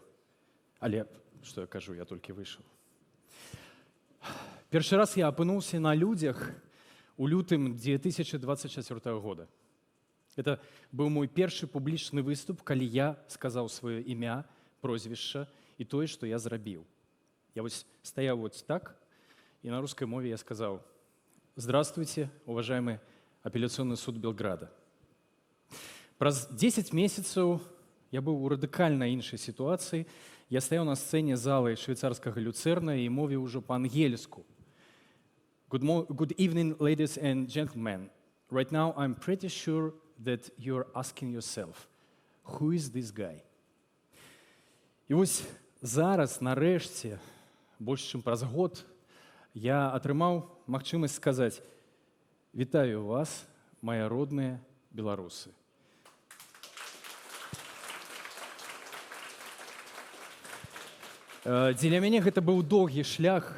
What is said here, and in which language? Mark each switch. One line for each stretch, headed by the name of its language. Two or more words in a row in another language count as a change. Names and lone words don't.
Belarusian: Але, што я кажу, я толькі выйшаў. Першы раз я апынуўся на людзях у лютым 2024 года. Это быў мой першы публічны выступ, калі я сказаў сваё імя, прозвішча і тое, што я зрабіў. Я вось стаяў
Russian: вот так, и на русской мове я сказал: «Здравствуйте, уважаемый апелляционный суд Белграда». Праз 10 месяцев я был у радикально іншай ситуации. Я стоял на сцене залы швейцарского люцерна и мовил уже по-ангельску.
English: Good evening, ladies and gentlemen. Right now I'm pretty sure that you're asking yourself, who is this guy?
Belarusian: І ось зараз, нарэшце, больш чым праз год, я атрымаў магчымасць сказаць: «Вітаю вас, мае родныя беларусы». Дзеля мяне гэта быў доўгі шлях.